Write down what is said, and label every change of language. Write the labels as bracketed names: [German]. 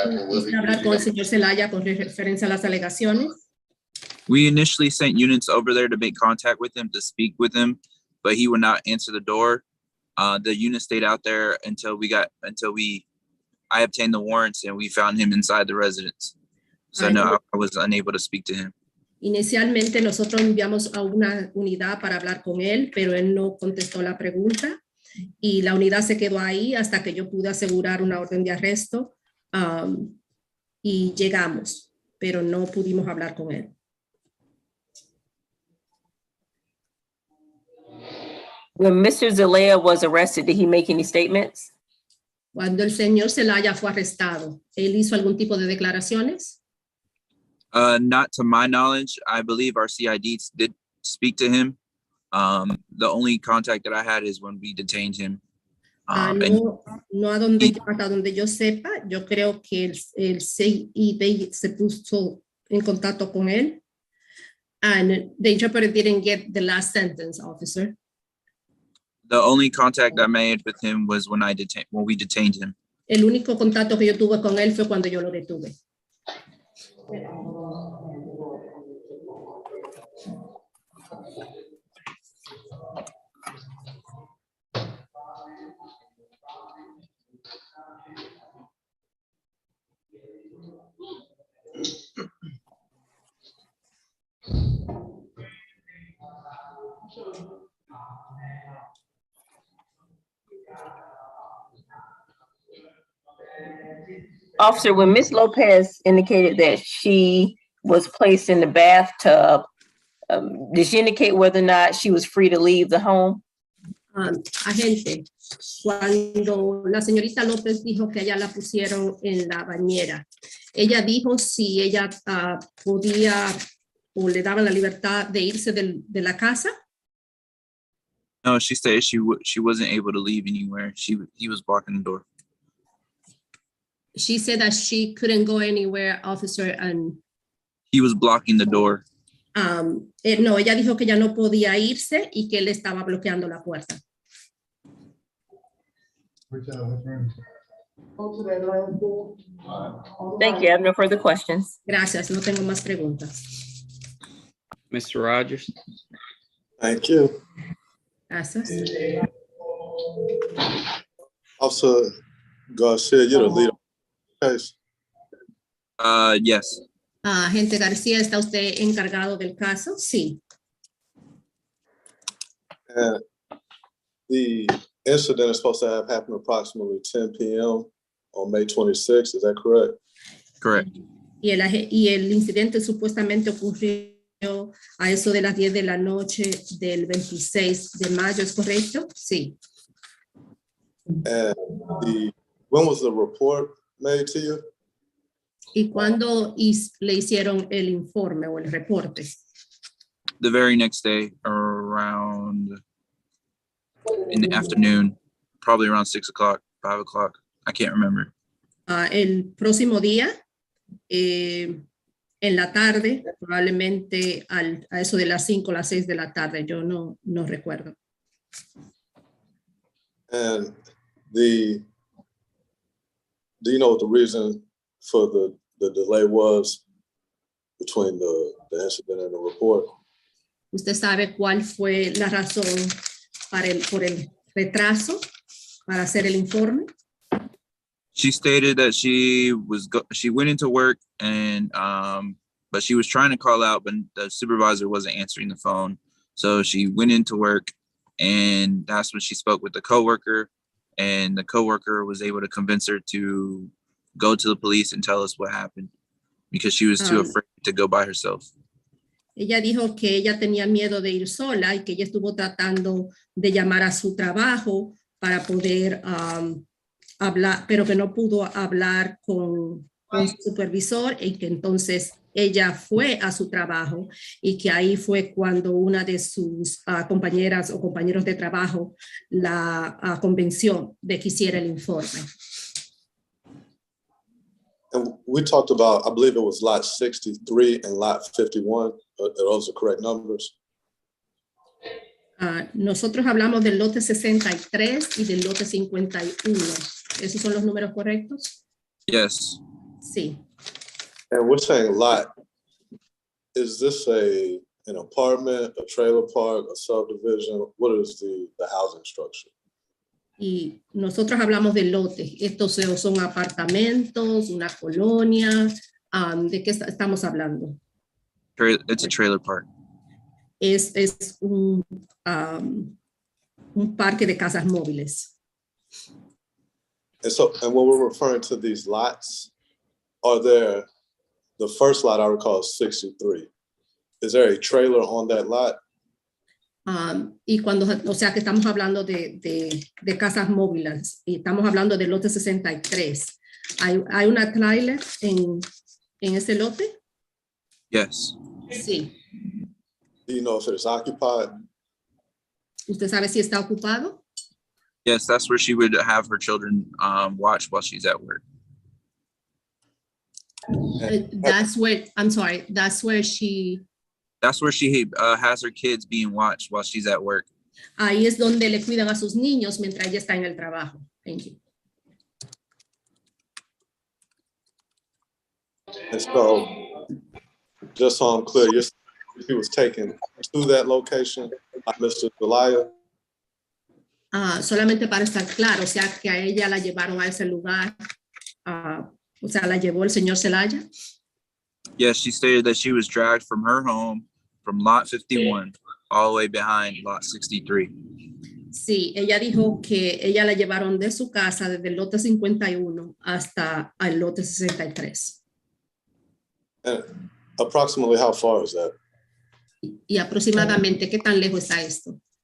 [Spanish] ¿Usted hablar con el señor Zelaya con referencia a las alegaciones? [English] We initially sent units over there to make contact with him, to speak with him, but he would not answer the door. The unit stayed out there until I obtained the warrants and we found him inside the residence. So no, I was unable to speak to him. [Spanish] Inicialmente nosotros enviamos a una unidad para hablar con él, pero él no contestó la pregunta y la unidad se quedó ahí hasta que yo pude asegurar una orden de arresto y llegamos, pero no pudimos hablar con él. [English] When Mr. Zelaya was arrested, did he make any statements? [Spanish] Cuando el señor Zelaya fue arrestado, ¿él hizo algún tipo de declaraciones? [English] Not to my knowledge. I believe our CIDs did speak to him. The only contact that I had is when we detained him. [Spanish] No hasta donde yo sepa, yo creo que el CID se puso en contacto con él. [English] And the interpreter didn't get the last sentence, officer. The only contact I made with him was when we detained him. [Spanish] El único contacto que yo tuve con él fue cuando yo lo detuve. [English] Officer, when Ms. Lopez indicated that she was placed in the bathtub, did she indicate whether or not she was free to leave the home? [Spanish] Agente, cuando la señorita López dijo que ella la pusieron en la bañera, ella dijo si ella podía o le daban la libertad de irse de la casa. [English] No, she said she wasn't able to leave anywhere. He was blocking the door. She said that she couldn't go anywhere, officer, and he was blocking the door. [Spanish] No, ella dijo que ya no podía irse y que él estaba bloqueando la puerta. [English] Thank you. I have no further questions. [Spanish] Gracias, no tengo más preguntas. [English] Mr. Rogers? Thank you. [Spanish] Gracias. [English] Officer Garcia, you're the leader of the case. Yes. [Spanish] Agente García, ¿está usted encargado del caso? Sí. [English] And the incident is supposed to have happened approximately 10 p.m. on May 26th. Is that correct? Correct. [Spanish] Y el incidente supuestamente ocurrió a eso de las 10 de la noche del 26 de mayo, ¿es correcto? Sí. [English] And when was the report made to you? [Spanish] ¿Y cuándo le hicieron el informe o el reporte? [English] The very next day, around in the afternoon, probably around 6 o'clock, 5 o'clock. I can't remember. [Spanish] El próximo día, en la tarde, probablemente a eso de las 5 o las 6 de la tarde, yo no recuerdo. [English] And do you know what the reason for the delay was between the incident and the report? [Spanish] ¿Usted sabe cuál fue la razón por el retraso para hacer el informe? [English] She stated that she went into work and but she was trying to call out, but the supervisor wasn't answering the phone. So she went into work, and that's when she spoke with the coworker, and the coworker was able to convince her to go to the police and tell us what happened because she was too afraid to go by herself. [Spanish] Ella dijo que ella tenía miedo de ir sola y que ella estuvo tratando de llamar a su trabajo para poder hablar, pero que no pudo hablar con su supervisor y que entonces ella fue a su trabajo y que ahí fue cuando una de sus compañeras o compañeros de trabajo la convenció de que hiciera el informe. [English] And we talked about, I believe it was lot 63 and lot 51. Are those the correct numbers? [Spanish] Nosotros hablamos del lote 63 y del lote 51. ¿Esos son los números correctos? [English] Yes. [Spanish] Sí. [English] And we're saying lot, is this an apartment, a trailer park, a subdivision? What is the housing structure? [Spanish] Y nosotros hablamos de lotes. Estos son apartamentos, una colonia. ¿De qué estamos hablando? [English] It's a trailer park. [Spanish] Es un parque de casas móviles. [English] And when we're referring to these lots, are there, the first lot I recall is 63. Is there a trailer on that lot? [Spanish] Y cuando, o sea que estamos hablando de casas móviles y estamos hablando del lote 63. ¿Hay una trailer en ese lote? [English] Yes. [Spanish] Sí. [English] Do you know if it's occupied? [Spanish] ¿Usted sabe si está ocupado? [English] Yes, that's where she would have her children watch while she's at work. That's where, I'm sorry, that's where she has her kids being watched while she's at work. [Spanish] Ahí es donde le cuidan a sus niños mientras ella está en el trabajo. [English] Thank you. And so, just so I'm clear, he was taken to that location by Mr. Zelaya? [Spanish] Solamente para estar claro, o sea que a ella la llevaron a ese lugar, o sea, la llevó el señor Zelaya. [English] Yes, she stated that she was dragged from her home from lot 51 all the way behind lot 63. [Spanish] Sí, ella dijo que ella la llevaron de su casa desde el lote 51 hasta el lote 63. [English] And approximately how far is that? [Spanish] Y aproximadamente, ¿qué tan lejos está esto?